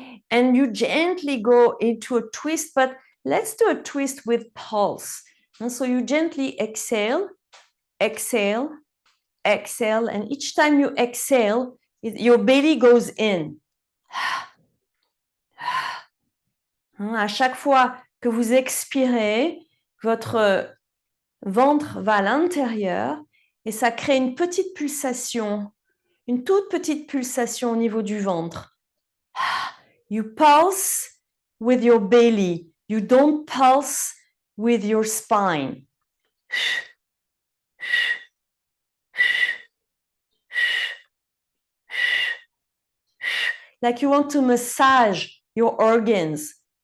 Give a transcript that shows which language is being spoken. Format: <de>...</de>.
<en>And you gently go into a twist, but let's do a twist with pulse. And so you gently exhale, exhale, exhale, and each time you exhale, your belly goes in.</en> <fr>À chaque fois que vous expirez, votre ventre va à l'intérieur et ça crée une petite pulsation, une toute petite pulsation au niveau du ventre.</fr> <en>You pulse with your belly. You don't pulse with your spine. Like you want to massage your organs.</en>